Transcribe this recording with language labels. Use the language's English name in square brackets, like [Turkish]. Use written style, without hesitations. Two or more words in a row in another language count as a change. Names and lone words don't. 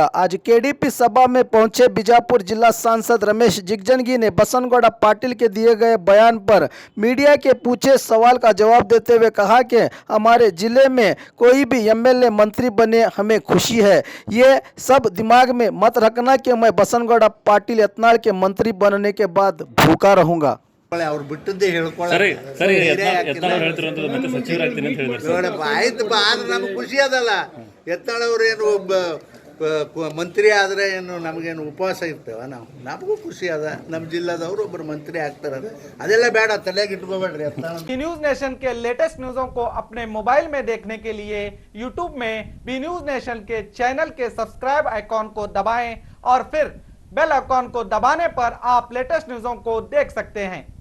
[Hindi] आज केडीपी सभा में पहुंचे बीजापुर जिला सांसद रमेश जिगजंगी ने बसनगौड़ा पाटिल के दिए गए बयान पर मीडिया के पूछे सवाल का जवाब देते हुए कहा कि हमारे जिले में कोई भी एमएलए मंत्री बने हमें खुशी है। ये सब दिमाग में मत रखना कि मैं बसनगौड़ा पाटिल यत्नाल के मंत्री बनने के बाद भूखा रहूंगा। [Kannada] ಅವ್ರು ಬಿಟ್ಟದ್ದೇ ಸರಿ ಸರಿ ಯತ್ನಾಳ್ ಹೇಳ್ತಿರೋದು ಮತ್ತೆ ಸಚಿವರಾಗ್ತೀನಿ ಅಂತ ಹೇಳಿದ್ರು ನೋಡಪ್ಪ ಆಯ್ತು ಬಾ ಆದ್ರೆ ನಮ್ಗೆ ಖುಷಿ ಅದಲ್ಲ. ಯತ್ನಾಳ್ ಅವ್ರೇನು ಮಂತ್ರಿ ಆದರೆ ಏನು ನಮಗೇನು ಉಪವಾಸ ಇರ್ತೇವ? ನಮಗೂ ಖುಷಿ ಅದ. ನಮ್ಮ ಜಿಲ್ಲಾದವರು ಒಬ್ಬರು ಮಂತ್ರಿ ಆಗ್ತಾರೆ, ಅದೆಲ್ಲ ಬೇಡ, ತಲೆಗೆ ಇಟ್ಕೋಬೇಡ್ರಿ. [Hindi] बी न्यूज नेशन के [English] latest news [Hindi] को अपने मोबाइल में देखने के लिए यूट्यूब में बी न्यूज नेशन के चैनल के [English] subscribe icon [Hindi] को दबाएं और फिर [English] bell icon [Hindi] को दबाने पर आप [English] latest news [Hindi] को देख सकते हैं।